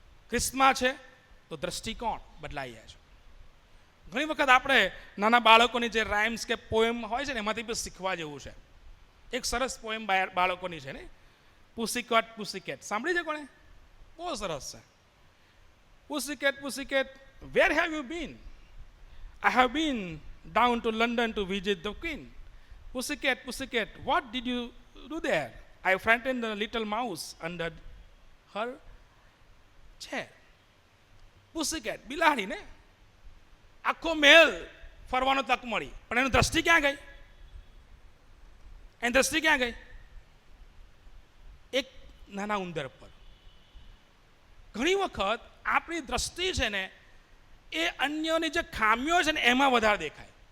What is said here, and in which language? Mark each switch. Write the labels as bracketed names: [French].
[Gujarati] ખ્રિસ્તમાં છે તો દ્રષ્ટિકોણ બદલાઈ જાય છે. ઘણી વખત આપણે નાના બાળકોની જે રાઇમ્સ કે પોએમ હોય છે ને એમાંથી પણ શીખવા જેવું છે. એક સરસ પોએમ બાળકોની છે ને, પુસીકેટ પુસીકેટ, સાંભળી છે કોણે? બહુ સરસ છે. [English] Pussycat, where have you been? I have been down to London to visit the Queen. Pussycat, what did you do there? I frightened the little mouse under her chair. [Gujarati] Pussycat, બિલાડી ને આખો મહેલ ફરવાનો તક મળી, પણ એની દ્રષ્ટિ ક્યાં ગઈ? એની દ્રષ્ટિ ક્યાં ગઈ? એક નાના ઉંદર પર. ઘણી વખત આપણી દ્રષ્ટિ છે ને એ અન્યોની જે ખામીઓ છે ને એમાં વધારે દેખાય.